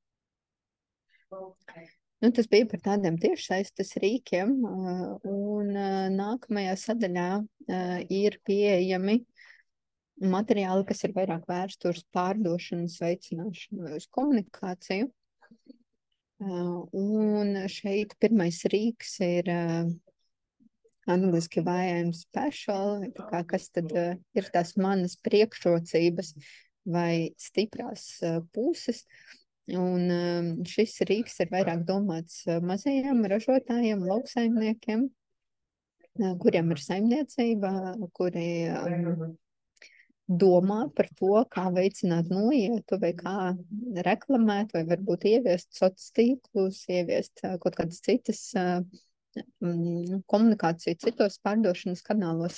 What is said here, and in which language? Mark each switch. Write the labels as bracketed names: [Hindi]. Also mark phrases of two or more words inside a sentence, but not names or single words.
[Latvian] Tas bija par tādiem tiešsaistes rīkiem, un nākamajā sadaļā ir pieejami materiāli, kas ir vairāk vērsti uz pārdošanas veicināšanu vai uz komunikāciju. Un šeit pirmais rīks ir angliski [English] I am special, [Latvian] kas tad ir tās manas priekšrocības vai stiprās puses. Un šis rīks ir vairāk domāts mazajiem ražotājiem, lauksaimniekiem, kuriem ir saimniecība, kuri domā par to, kā veicināt noietu vai kā reklamēt, vai varbūt ieviest sociālos tīklus, ieviest kaut kādas citas komunikāciju citos pārdošanas kanālos.